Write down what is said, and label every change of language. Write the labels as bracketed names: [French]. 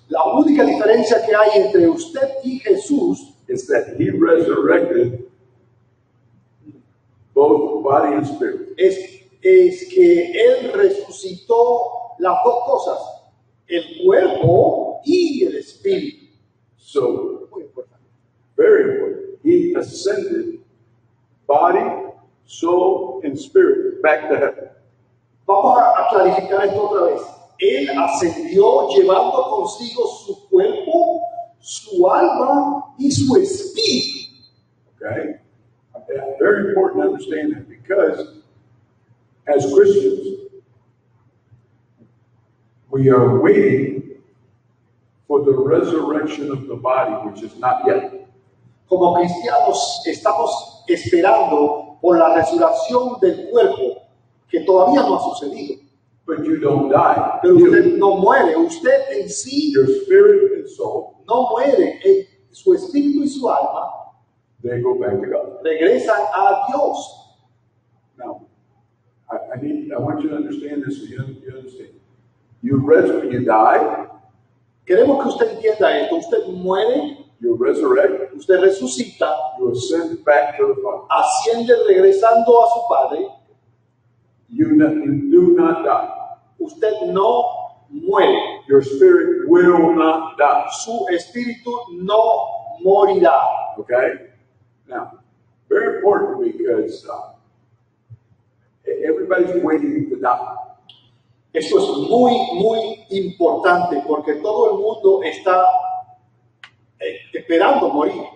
[Spanish] La única diferencia que hay entre usted y Jesús [English] is that he resurrected both body and spirit. [Spanish] es que Él resucitó las dos cosas, el cuerpo y el espíritu. [English] So, [Spanish] Muy importante. [English] very important. He ascended body, soul, and spirit back to heaven. [Spanish] Vamos a clarificar esto otra vez. Él ascendió llevando consigo su cuerpo, su alma y su espíritu. [English] Okay? Very important to understand that because as Christians, we are waiting for the resurrection of the body, which is not yet. [Spanish] Como cristianos estamos esperando por la resurrección del cuerpo que todavía no ha sucedido. [English] But you don't die. [Spanish] Pero usted no muere, usted en sí [English] Your spirit and soul, [Spanish] no muere, su espíritu y su alma [English] they go back to God. [Spanish] regresan a Dios. [English] Now, I want you to understand this so you understand. When you die, [Spanish] Queremos que usted entienda esto, usted muere, [English] you resurrect, [Spanish] usted resucita, [English] you ascend back to the Father. [Spanish] asciende regresando a su Padre, [English] You do not die. [Spanish] usted no muere, [English] Your spirit will not die. [Spanish] su espíritu no morirá. [English] Okay? Now, very important because everybody's waiting to die. [Spanish] Eso es muy, muy importante porque todo el mundo está esperando morir.